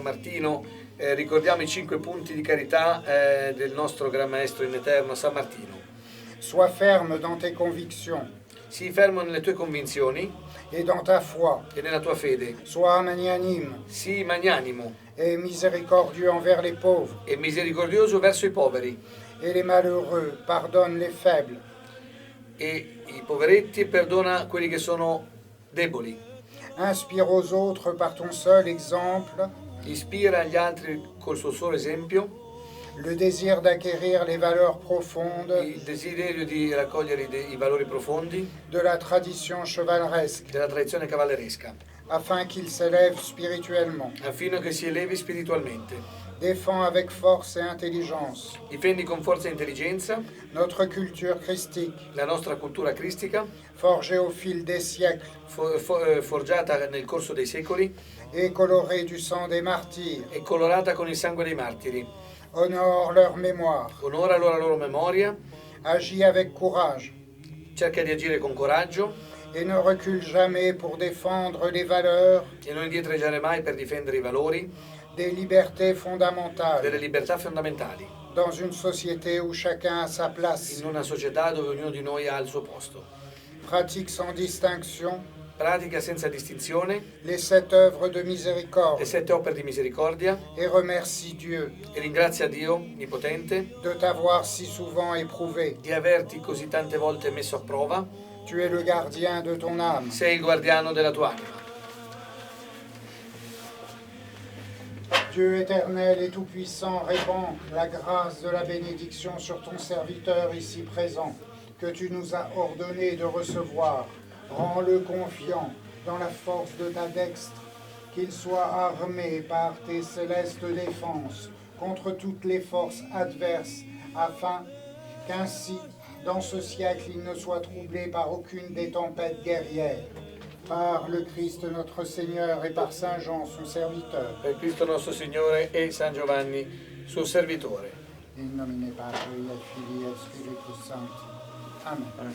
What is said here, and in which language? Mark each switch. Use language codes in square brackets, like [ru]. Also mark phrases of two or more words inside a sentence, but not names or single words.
[it] Martino, ricordiamo i 5 punti di carità del nostro Gran Maestro in Eterno San Martino. [fr] Sois ferme dans tes convictions [it] Sii fermo nelle tue convinzioni [fr] et dans ta foi. [it] e nella tua fede. [fr] Sois magnanime [it] Sii magnanimo [fr] et miséricordieux envers les pauvres [it] e misericordioso verso i poveri [fr] et les malheureux. Pardonne les faibles. [it] e i poveretti e perdona quelli che sono deboli. [fr] Inspire aux autres par ton seul exemple [it] Ispira agli altri col suo solo esempio [fr] le désir d'acquérir les valeurs profondes [it] il desiderio di raccogliere i valori profondi [fr] de la tradition chevaleresque, [it] della tradizione cavalleresca, [fr] afin qu'il s'élève spirituellement. [it] affino che si elevi spiritualmente. [fr] Défends avec force et intelligence [it] Difendi con forza e intelligenza [fr] notre culture christique, [it] la nostra cultura cristica, [fr] forgée au fil des siècles [it] forgiata nel corso dei secoli [fr] et colorée du sang des martyrs. [it] e colorata con il sangue dei martiri. [fr] Honore leur mémoire. [it] Onora la loro memoria, [fr] Agis avec courage [it] cerca di agire con coraggio [fr] et ne recule jamais pour défendre les valeurs [it] e non indietreggiare mai per difendere i valori [fr] des libertés [it] delle [fr] fondamentales [it] libertà fondamentali, [fr] dans une société où chacun a sa place. [it] in una società dove ognuno di noi ha il suo posto. [fr] Pratique sans distinction [it] Pratica senza distinzione [fr] les 7 œuvres de [it] le [fr] miséricorde [it] 7 opere di misericordia [fr] et remercie Dieu [it] e ringrazia Dio Onnipotente [fr] de t'avoir si souvent éprouvé. [it] di averti così tante volte messo a prova. [fr] Tu es le gardien de ton âme. [it] Sei il guardiano della tua anima. [fr] Dieu éternel et tout-puissant, répands la grâce de la bénédiction sur ton serviteur ici présent, que tu nous as ordonné de recevoir. Rends-le confiant dans la force de ta dextre, qu'il soit armé par tes célestes défenses contre toutes les forces adverses, afin qu'ainsi dans ce siècle, il ne soit troublé par aucune des tempêtes guerrières. Par le Christ notre Seigneur et par Saint Jean, son serviteur. [it] Per Cristo nostro Signore e San Giovanni, suo servitore. [la] In nomine Patri et Filii et Spiritus Sancti. Amen.